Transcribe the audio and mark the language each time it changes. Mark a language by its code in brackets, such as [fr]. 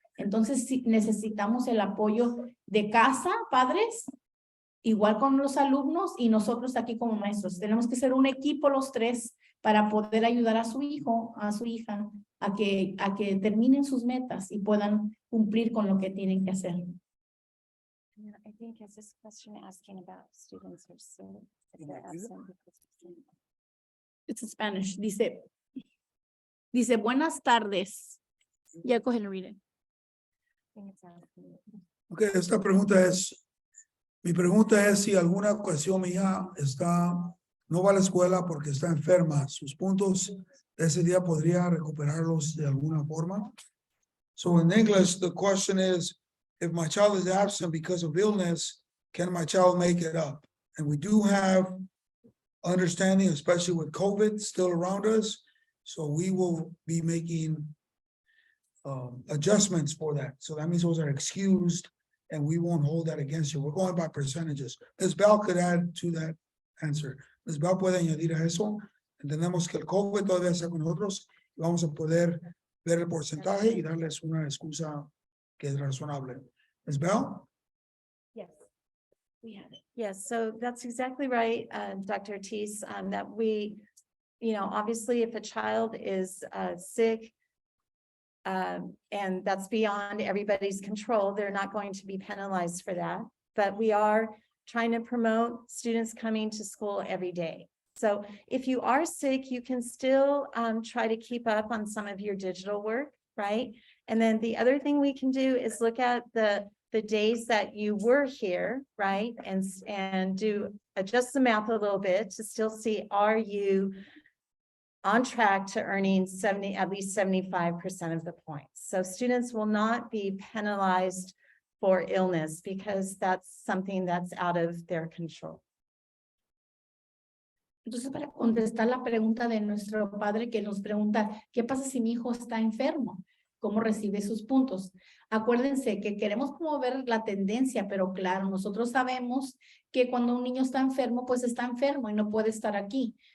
[es] Entonces, sí, necesitamos el apoyo de casa, padres, igual con los alumnos y nosotros aquí como maestros. Tenemos que ser un equipo los tres para poder ayudar a su hijo, a su hija, a que terminen sus metas y puedan cumplir con lo que tienen que hacer. [en] I think it's this question asking about students who are still, if they're absent because of- It's in Spanish. [es] Dice, buenas tardes. [en] Yeah, go ahead and read it. I think it's asking. [es] Ok, esta pregunta es, mi pregunta es si alguna ocasión mi hija no va a la escuela porque está enferma, sus puntos de ese día podría recuperarlos de alguna forma. [en] So in English, the question is, if my child is absent because of illness, can my child make it up? And we do have understanding, especially with COVID still around us. So we will be making adjustments for that. So that means those are excused and we won't hold that against you. We're going by percentages. Ms. Bell could add to that answer. [es] Ms. Bell puede añadir a eso. Entendemos que el COVID todavía está con nosotros y vamos a poder ver el porcentaje y darles una excusa que es razonable. [en] Ms. Bell? Yes. We have it. Yes, so that's exactly right, Dr. Ortiz, that we, obviously if a child is sick, and that's beyond everybody's control, they're not going to be penalized for that. But we are trying to promote students coming to school every day. So if you are sick, you can still try to keep up on some of your digital work, right? And then the other thing we can do is look at the days that you were here, right? And adjust the math a little bit to still see, are you on track to earning at least 75% of the points? So students will not be penalized for illness because that's something that's out of their control. [es] Entonces, para contestar la pregunta de nuestro padre que nos pregunta, ¿qué pasa si mi hijo está enfermo? ¿Cómo recibe sus puntos? Acuérdense que queremos promover la tendencia, pero claro, nosotros sabemos que cuando un niño está enfermo, pues está enfermo y no puede estar aquí.